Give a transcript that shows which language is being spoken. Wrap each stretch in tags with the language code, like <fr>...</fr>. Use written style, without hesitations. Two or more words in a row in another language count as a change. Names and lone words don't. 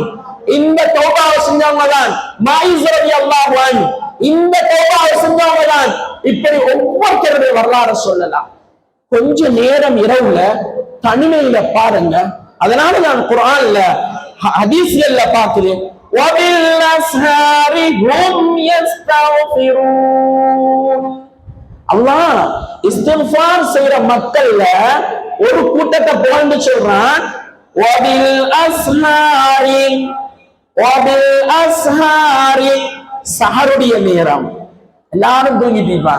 <ta>இந்த தௌபாவை செஞ்சவங்க தான் மாயிஸ்</ta> <ar>رضي الله عنه.</ar> <ta>இந்த தௌபாவை செஞ்சவங்க தான். இப்படி ஒவ்வொருத்தருடைய வரலாறு சொல்லலாம். கொஞ்ச நேரம் இரவுல தனிமையில பாருங்க. அதனால நான் குர்ஆன்ல ஹதீஸ்கள்ல பார்க்கிறேன்,</ta> <ar>وَبِالْأَسْحَارِ هُمْ يَسْتَغْفِرُونَ.</ar> <ta>அல்லாஹ் இஸ்திக்ஃபார் செய்யற மக்கள்ல ஒரு கூட்டத்தை புகழ்ந்து சொல்றான்.</ta> <ar>وَبِالْأَسْحَارِ وبالأسحار,</ar> <ta>சஹருடைய நேரம் எல்லாரும் தூங்கிட்டு இருப்பாங்க.</ta>